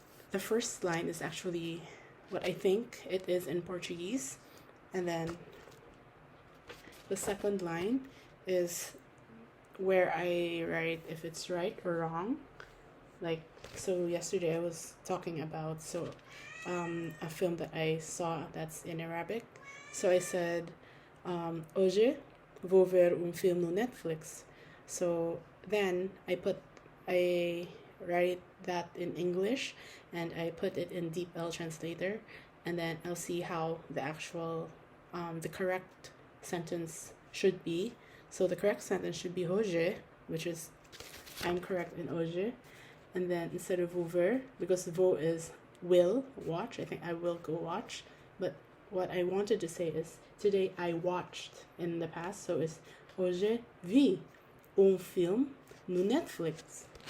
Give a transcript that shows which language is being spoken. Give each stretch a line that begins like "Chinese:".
English: The first line is actually what I think it is in Portuguese, and then the second line is where I write if it's right or wrong. Like, so yesterday I was talking about a film that I saw that's in Arabic. So I said,
Portuguese: hoje vou ver film no Netflix.
English: So then I write that in English, and I put it in DeepL translator, and then I'll see how the actual the correct sentence should be. So the correct sentence should be hoje, which is I'm correct in hoje, and then instead of ver, because vou is will watch, I think I will go watch, but what I wanted to say is today I watched in the past, so it's
Portuguese: hoje vi film no Netflix.